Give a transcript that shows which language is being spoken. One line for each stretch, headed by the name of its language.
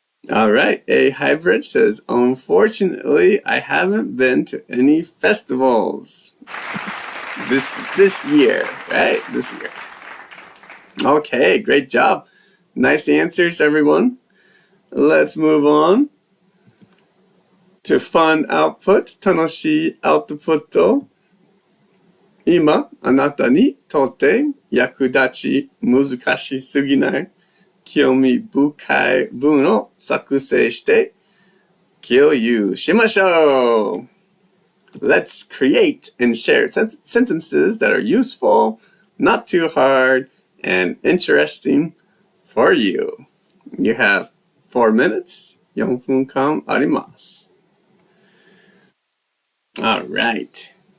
English: All right, A Hybrid says, unfortunately, I haven't been to any festivals this year, right? This year. Okay, great job. Nice answers, everyone. Let's move on to fun output,
Japanese: 楽しいアウトプット。今、あなたにとって役立ち難しすぎない興味深い文を作成して共有しましょう。
English: Let's create and share sentences that are useful, not too hard, and interesting for you. You have 4 minutes.
Japanese: 4分間あります。
English: All right.